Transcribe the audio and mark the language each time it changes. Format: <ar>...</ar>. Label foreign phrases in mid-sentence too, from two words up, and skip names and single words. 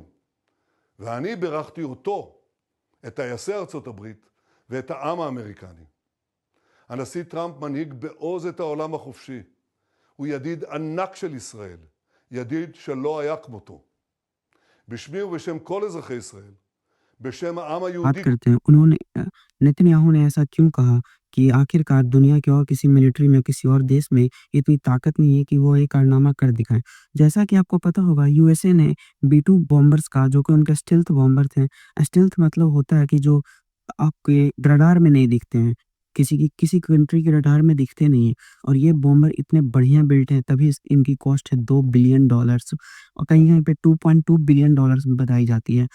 <he>ואני בירכתי אותו, את טייסי ארצות הברית ואת העם האמריקני. הנשיא טראמפ מנהיג בעוז את העולם החופשי. הוא ידיד ענק של ישראל, ידיד שלא היה כמותו. בשמי ובשם כל אזרחי ישראל, בשם העם</he> <hi>बात</hi> <he>היהודי,</he> <hi>करते हैं उन्होंने नेतन्याहू ने ऐसा क्यों कहा कि आखिरकार दुनिया के और किसी मिलिट्री में किसी और देश में इतनी ताकत नहीं है कि वो एक कारनामा कर दिखाएं। जैसा कि आपको पता होगा यूएसए ने B-2 बॉम्बर्स का जो कि उनके</hi> <en>stealth bomber</en> <hi>थे। स्टेल्थ मतलब होता है कि जो आपके रडार में नहीं दिखते हैं, किसी कंट्री के रडार में दिखते नहीं हैं और ये बॉम्बर इतने बढ़िया बिल्ट हैं तभी इनकी कॉस्ट है $2 बिलियन और कहीं-कहीं पे $2.2 बिलियन में बताई जाती है।</hi>